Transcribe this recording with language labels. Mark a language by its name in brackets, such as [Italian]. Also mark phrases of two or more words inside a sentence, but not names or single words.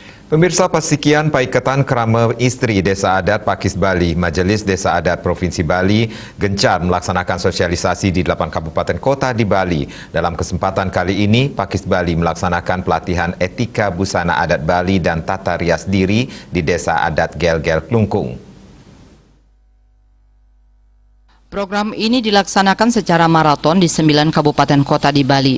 [Indonesian] Pemirsa, Pasikian Paikatan Krama Istri Desa Adat Pakis Bali, Majelis Desa Adat Provinsi Bali gencar melaksanakan sosialisasi di 8 kabupaten kota di Bali. Dalam kesempatan kali ini, Pakis Bali melaksanakan pelatihan etika busana adat Bali dan tata rias diri di Desa Adat Gel-Gel Klungkung. Program ini dilaksanakan secara maraton di 9 kabupaten kota di Bali.